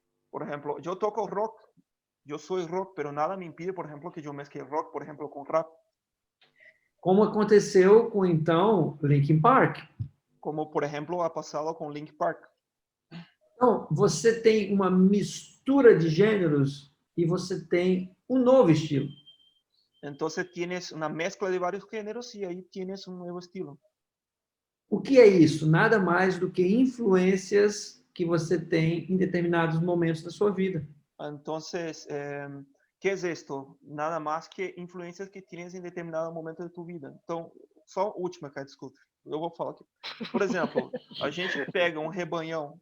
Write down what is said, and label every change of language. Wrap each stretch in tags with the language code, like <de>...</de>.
<pt>Por exemplo, eu toco rock, eu sou rock, pero nada me impide, por exemplo, que eu mescle rock, por exemplo, com rap. Como aconteceu com, então, Linkin Park.</pt> <es>Como, por exemplo, ha passado com Linkin Park.</es> <pt>Então, você tem uma mistura de gêneros e você tem um novo estilo.</pt> <es>Entonces tienes una mezcla de varios géneros y ahí tienes un nuevo estilo.</es> <pt>O que é isso? Nada mais do que influências que você tem em determinados momentos da sua vida.</pt> <es>Entonces, ¿qué es esto? Nada más que influencias que tienes em determinado momento de tu vida.</es> <pt>Então, só última, cara, desculpa. Eu vou falar aqui. Por exemplo, a gente pega um rebanhão.</pt>